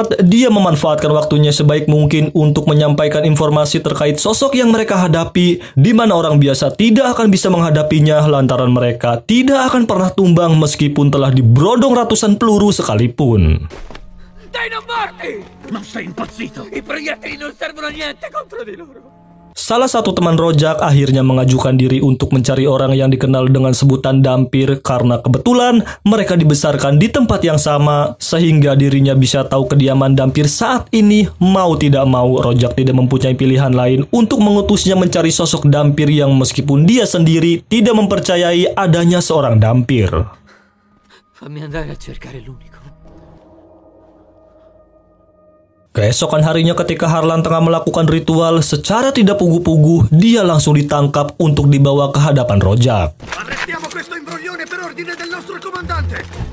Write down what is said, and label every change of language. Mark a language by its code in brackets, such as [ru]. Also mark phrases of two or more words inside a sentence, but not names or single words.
[id] dia memanfaatkan waktunya sebaik mungkin untuk menyampaikan informasi terkait sosok yang mereka hadapi, di mana orang biasa tidak akan bisa menghadapinya lantaran mereka tidak akan pernah tumbang meskipun telah dibrodong ratusan peluru sekalipun. [it] Dai non morti! Ma sei impazzito! I proiettili non servono a niente contro di loro! [id] Salah satu teman Rojak akhirnya mengajukan diri untuk mencari orang yang dikenal dengan sebutan Dampir karena kebetulan mereka dibesarkan di tempat yang sama sehingga dirinya bisa tahu kediaman Dampir saat ini. Mau tidak mau, Rojak tidak mempunyai pilihan lain untuk mengutusnya mencari sosok Dampir yang meskipun dia sendiri tidak mempercayai adanya seorang Dampir. [it] Fammi andare a cercare l'unico. [id] Keesokan harinya ketika Harlan tengah melakukan ritual, secara tidak pugu-pugu, dia langsung ditangkap untuk dibawa ke hadapan Rojak. [it] Arrestiamo questo imbroglione per ordine del nostro comandante.